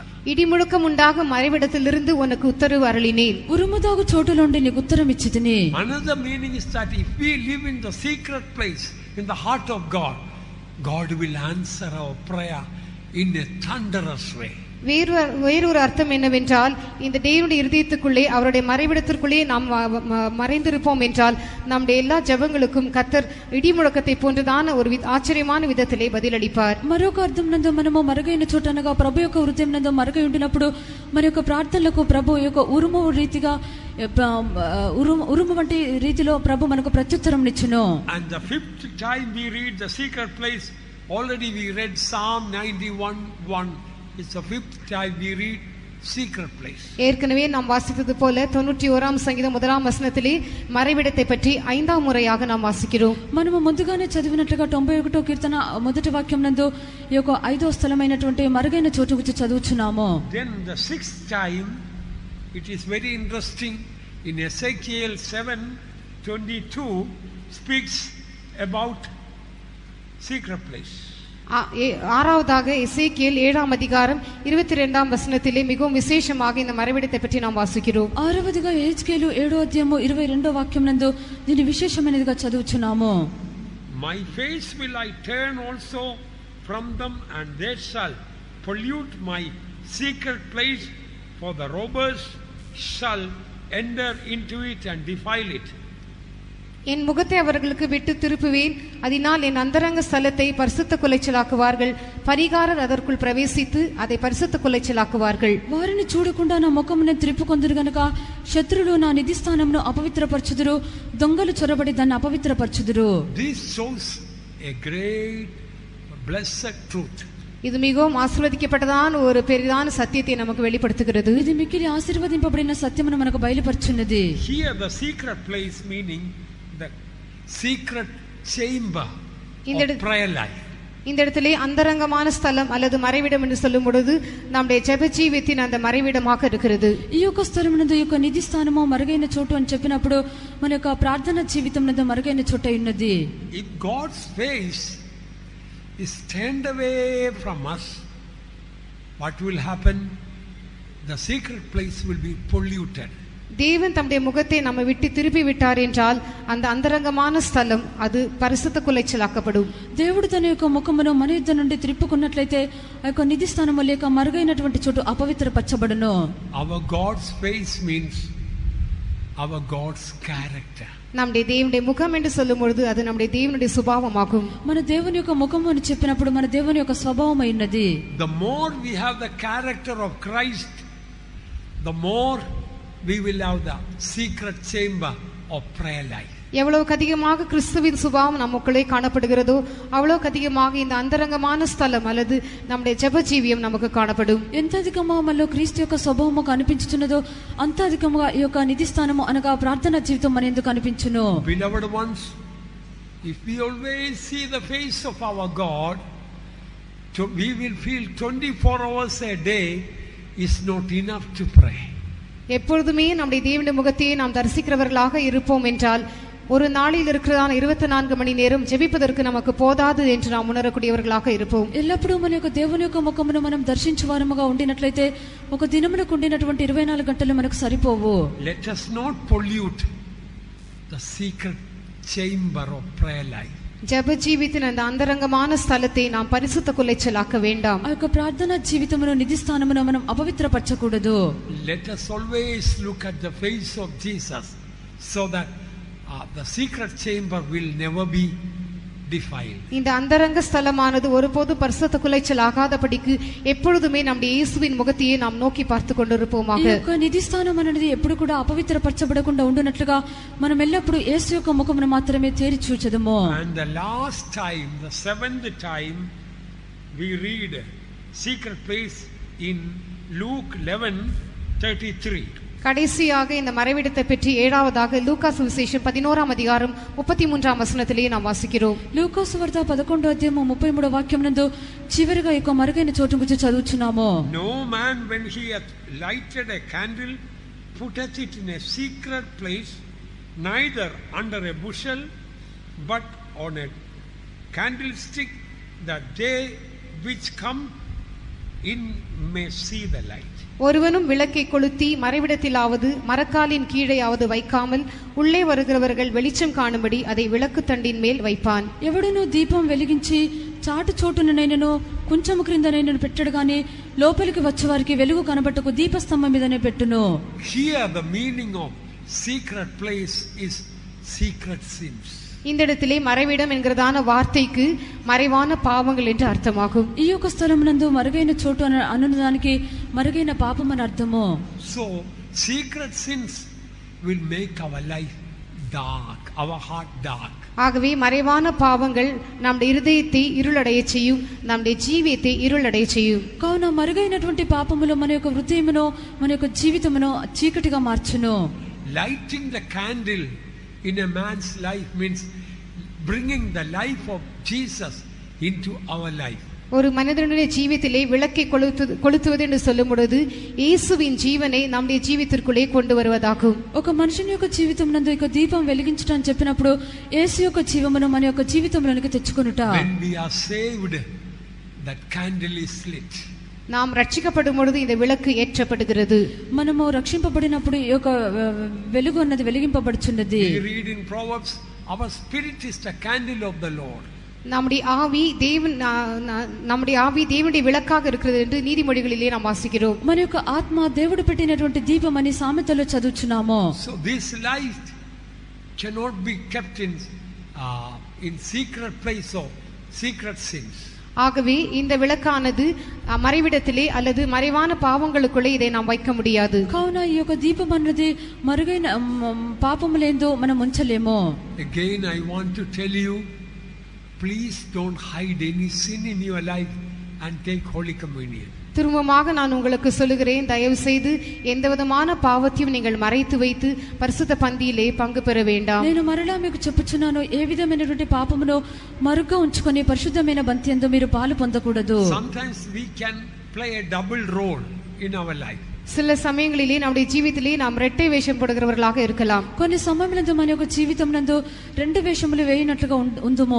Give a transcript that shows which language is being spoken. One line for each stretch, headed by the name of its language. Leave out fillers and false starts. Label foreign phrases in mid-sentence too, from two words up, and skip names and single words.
Tamil: இடிமுழக்கம் உண்டாகும் மறைவிடத்திலிருந்து உனக்கு உத்தரவு அருளினேன்.
Telugu: ఉరుము దాగు చోటు నుండి నీకు ఉత్తరం ఇచ్చితిని.
English: Another meaning is that if we live in the secret place, in the heart of God, God will answer our prayer in a thunderous way.
Tamil: வேறொரு அர்த்தம் என்னவென்றால், இந்த தேவனுடைய இருதயத்துக்குள்ளே அவருடைய மறைவிடத்திற்குள்ளே நாம் மறைந்திருப்போம் என்றால் நம்முடைய எல்லா ஜெபங்களுக்கும் கர்த்தர் இடிமுழக்கத்தை போன்றதான ஒரு ஆச்சரியமான விதத்திலே பதிலளிப்பார்.
Telugu: మరొక అర్థం నందు మనము మరుగైన చోట అనగా ప్రభు యొక్క హృదయం నందు మరుగై ఉండినప్పుడు మన యొక్క ప్రార్థనలకు ప్రభు యొక్క ఉరుము రీతిగా ఉరుము వంటి రీతిలో ప్రభు మనకు ప్రత్యుత్తరం ఇచ్చును.
English: And the fifth time we read the secret place, already we read Psalm 91:1. It's the fifth time we read secret place.
Tamil: ஏற்கனவே நாம் வாசித்தது போல 91ஆம் சங்கீதம் முதலாம் வசனத்திலே மறைவிடத்தை பற்றி 5ஆம் முறையாக நாம் வாசிக்கிறோம்.
Telugu: మనము ముందుగానే చదివినట్లుగా 91వ కీర్తన మొదటి వాక్యం నందు ఈ యొక్క 5వ స్థలమైనటువంటి మరుగైన చోటు గురించి చదువుచున్నాము.
English: Then the sixth time, it is very interesting, in Ezekiel 7:22 speaks about secret place.
Tamil: ஆறாவதாக எசேக்கியேல் 7ஆம் அதிகாரம் 22ஆம் வசனத்திலே மிகவும் விசேஷமாக இந்த மறைவிடத்தை பற்றி நாம் வாசிக்கிறோம்.
Telugu: ఆరవదిగా ఎహెజ్కేలు 7వ అధ్యాయము 22వ వాక్యం నందు దీని విశేషమైనదిగా చదువుచున్నాము.
English: My face will I turn also from them, and they shall pollute my secret place, for the robbers shall enter into it and defile it.
Tamil: என் முகத்தை அவர்களுக்கு விட்டு திருப்புவேன், அதனால் என் அந்தரங்க ஸ்தலத்தை பரிசுத்த குலைச்சலாக்குவார்கள், பரிகாரர் அதற்குள் பிரவேசித்து அதை பரிசுத்த குலைச்சலாக்குவார்கள்.
Telugu: వారిని చూడకుండా నా ముఖమును త్రిప్పుకొందురు గనుక శత్రులు నా నిధి స్థానమును అపవిత్రపరచుదురు, దొంగలు చొరబడి దాన్ని అపవిత్రపరచుదురు.
English: This shows a great blessed truth.
Tamil: இது மிகவும் ஆசீர்வதிக்கப்பட்டதான ஒரு பெரிதான சத்தியத்தை நமக்கு வெளிப்படுத்துகிறது.
Telugu: ఇది మిక్కిలి ఆశీర్వదింపబడిన సత్యమును మనకు బయలుపరుచున్నది.
English: Here the secret place meaning the secret chamber of prayer life.
Tamil: இந்த இடத்திலே அந்தரங்கமான ஸ்தலம் அல்லது மறைவிடம் என்று சொல்லும் பொழுது நம்முடைய ஜெப ஜீவியத்தின் அந்த மறைவிடமாக இருக்கிறது.
Telugu: ఈ యొక్క స్థలమునందు ఈ యొక్క నిధి స్థానము మరుగైన చోటు అని చెప్పినప్పుడు మన యొక్క ప్రార్థన జీవితం నందు మరుగైన చోటు ఉన్నది.
English: If God's face is turned away from us, what will happen? The secret place will be polluted.
Tamil: தேவன் தம்முடைய முகத்தை நம்ம விட்டு திருப்பி விட்டார் என்றால் அந்த அந்தரங்கமான ஸ்தலம் அது பரிசுத்த குலைச்சலாக்கப்படும்.
Telugu: దేవుడు తన యొక్క ముఖమును మన యుద్ధ నుండి త్రిప్పుకున్నట్లయితే ఆ యొక్క నిధి స్థానము లేక మరుగైనటువంటి చోటు అపవిత్రపరచబడును.
English: Our God's face means our God's character.
Tamil: நம்முடைய தேவனுடைய முகம் என்று சொல்லும் பொழுது அது நம்முடைய தேவனுடைய சுபாவமாகும்.
Telugu: మన దేవుని యొక్క ముఖము అని చెప్పినప్పుడు మన దేవుని యొక్క స్వభావం అయినది.
English: The more we have the character of Christ, the more we will have the secret chamber of prayer life.
Tamil: எவ்வளவுக்கு அதிகமாக கிறிஸ்துவின் சுபாவம் நமக்குள்ளே காணப்படுகிறதோ அவ்வளவுக்கு அதிகமாக இந்த அந்தரங்கமான ஸ்தலம் அல்லது நம்முடைய ஜெப ஜீவியம் நமக்கு காணப்படும்.
Telugu: ఎంత అధికముగా మనలో క్రీస్తు యొక్క స్వభావము కనిపించుచున్నదో అంత అధికముగా ఈ యొక్క నిధి స్థానము అనగా ప్రార్థనా జీవితం మన యందు కనిపించును.
English: Beloved ones, if we always see the face of our God, we will feel 24 hours a day is not enough to pray.
Tamil: எப்பொழுதுமே நம்முடைய தேவனுடைய முகத்தையே நாம் தரிசிக்கிறவர்களாக இருப்போம் என்றால் ஒரு நாளில் இருக்கிறதான 24 மணி நேரம் ஜெபிப்பதற்கு நமக்கு போதாது என்று நாம் உணரக்கூடியவர்களாக இருப்போம்.
Telugu: ఎల్లప్పుడూ మన యొక్క దేవుని యొక్క ముఖమును మనం దర్శించువారముగా ఉండినట్లయితే ఒక దినమునకు ఉండినటువంటి 24 గంటలు మనకు సరిపోవు.
English: Let us not pollute the secret chamber of prayer life.
Tamil: ஜெப ஜீவிதம் அந்த அந்தரங்கமான ஸ்தலத்தை நாம் பரிசுத்த குலைச்சலாக்க வேண்டாம்.
Telugu: ఆ యొక్క ప్రార్థనా జీవితమును నిధి స్థానమును మనం అపవిత్రపరచకూడదు.
English: Let us always look at the face of Jesus so that the secret chamber will never be defiled.
Tamil: இந்த அந்தரங்க ஸ்தலமானது ஒருபோது பரிசுத்த குலைச்சல் ஆகாதபடிக்கு எப்பொழுதுமே நம்முடைய இயேசுவின் முகத்தையே நாம் நோக்கி பார்த்து கொண்டிருப்போமாக.
Telugu: ఈ యొక్క నిధి స్థానం అనేది ఎప్పుడు కూడా అపవిత్రపరచబడకుండా ఉండునట్లుగా మనం ఎల్లప్పుడూ యేసు యొక్క ముఖమును మాత్రమే తేరి చూచెదము.
English: And the last time, the seventh time, we read secret place in Luke 11:33.
Tamil: கடைசியாக இந்த மறைவிடத்தை பற்றி ஏழாவதாக லூக்கா சுவிசேஷம் 11ஆம் அதிகாரம் 33ஆம் வசனத்திலே நாம் வாசிக்கிறோம்.
Telugu: లూకాసు వార్త 11వ అధ్యాయం 33వ వాక్యం నందు చివరిగా యొక్క మరుగైన చోటు గురించి చదువుచున్నాము.
English: No man when he hath lighted a candle putteth it in a secret place, neither under a bushel but on a candlestick, that they which come in may see the light.
Tamil: ஒருவனும் விளக்கை கொளுத்தி மறைவிடத்திலாவது மரக்காலின் கீழேயாவது வைக்காமல் உள்ளே வருகிறவர்கள் வெளிச்சம் காணும்படி அதை விளக்கு தண்டின் மேல் வைப்பான்.
Telugu: ఎవడును దీపం వెలిగించి చాటు చోటునైనను కొంచెము క్రిందనైనను పెట్టడు గాని లోపలికి వచ్చేవారికి వెలుగు కనబట్టుకు దీపస్తంభం మీదనే పెట్టును.
English: Here the meaning of secret place is secret sins.
Tamil: இந்த இடத்திலே மறைவிடம் என்கிறதான வார்த்தைக்கு மறைவான பாவங்கள் என்று அர்த்தமாகும்.
Telugu: ఈ యొక్క స్థలమునందు మరుగైన చోటు అనుదానికి మరుగైన పాపం అని అర్థము.
English: So secret sins will make our life dark, our heart dark.
Tamil: ஆகவே மறைவான பாவங்கள் நம்முடைய இருதயத்தை இருளடைய செய்யும், நம்முடைய ஜீவியத்தை இருளடைய செய்யும்.
Telugu: కావున మరుగైనటువంటి పాపములు మన యొక్క హృదయమును మన యొక్క జీవితమును చీకటిగా మార్చును.
English: Lighting the candle in a man's life means bringing the life of Jesus into our life.
Tamil: ஒரு மனிதனுடைய ஜீவியத்திலே விளக்கை கொளுத்துவது என்று சொல்லும் பொழுது இயேசுவின் ஜீவனை நம்முடைய ஜீவித்திற்குள்ளே கொண்டு வருவதாகும்.
Telugu: ఒక మనుషుని యొక్క జీవితం నందు ఒక దీపం వెలిగించడం అని చెప్పినప్పుడు యేసు యొక్క జీవమును మన యొక్క జీవితంలోనికి తెచ్చుకొనుట.
English: When we are saved, that candle is lit.
Tamil: நாம் ரட்சிக்கப்படும் பொழுது இந்த விளக்கு ஏற்றப்படுகிறது.
Telugu: మనము రక్షింపబడినప్పుడు ఈ యొక్క వెలుగు అన్నది వెలిగింపబడుచున్నది.
English: We read in Proverbs, our spirit is the candle of the Lord.
Tamil: நம்முடைய ஆவி தேவனுடைய விளக்காக இருக்கிறது என்று நீதிமொழிகளிலே நாம் வாசிக்கிறோம்.
Telugu: మన యొక్క ఆత్మ దేవుడు పెట్టినటువంటి దీపం అని సామెతలో చదువుచున్నాము.
English: So this light cannot be kept in secret place of secret sins.
Tamil: ஆகவே இந்த விளக்கானது மறைவிடத்திலே அல்லது மறைவான பாவங்களுக்குள்ளே இதை நாம் வைக்க முடியாது.
Telugu: కావున ఈ యొక్క దీపం అన్నది మరుగైన పాపములేందో మనం ఉంచలేము.
English: Again I want to tell you, please don't hide any sin in your life and take Holy Communion.
Tamil: திரும்பமாக நான் உங்களுக்கு சொல்லுகிறேன், தயவு செய்து எந்த விதமான பாவத்தையும் நீங்கள் மறைத்து வைத்து பரிசுத்த பந்தியிலே பங்கு பெற வேண்டாம்.
Telugu: నేను మరలా మీకు చెప్పుచున్నాను, ఏ విధమైనటువంటి పాపమును మరుగ్గా ఉంచుకొని పరిశుద్ధమైన బంతి యందు మీరు పాలు పొందకూడదు.
English: Sometimes we can play a double role in our life.
Tamil: சில சமயங்களிலே நம்முடைய ஜீவிதத்திலே நாம் இரட்டை வேஷம் போடுகிறவர்களாக இருக்கலாம்.
Telugu: కొన్ని సమయములందు మన యొక్క జీవితం నందు రెండు వేషములు వేయినట్లుగా ఉందుము.